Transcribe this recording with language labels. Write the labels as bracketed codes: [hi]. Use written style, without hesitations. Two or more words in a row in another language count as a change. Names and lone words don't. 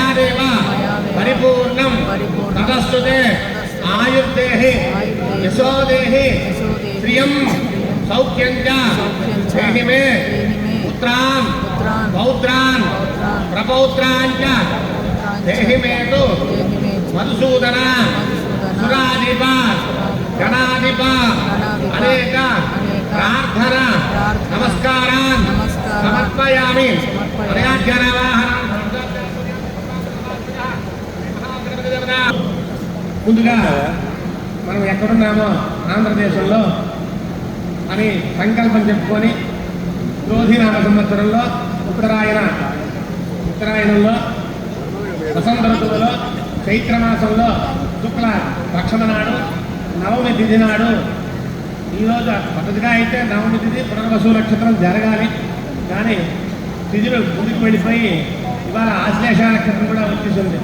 [sa] देव परिपूर्णं तदस्तुते आयुर्देहि यशोदेहि श्रियं सौख्यं च देहि मे पुत्रान् पौत्रान् प्रपौत्रान् च देहि मे तु मधुसूदन सुराधिप गणाधिप अनेक प्रार्थना नमस्कारान् समर्पयामि [te] ముందుగా మనం ఎక్కడున్నామో ఆంధ్రదేశంలో అని సంకల్పం చెప్పుకొని క్రోధినామ సంవత్సరంలో ఉత్తరాయణంలో వసంత ఋతువులో చైత్రమాసంలో శుక్ల పక్షమ నాడు నవమి తిథి నాడు ఈరోజు పద్ధతిగా అయితే నవమి తిథి పునర్వసు నక్షత్రం జరగాలి, కానీ తిథులు ముందుకు వెళ్ళిపోయి ఇవాళ ఆశ్లేష నక్షత్రం కూడా వచ్చేసింది.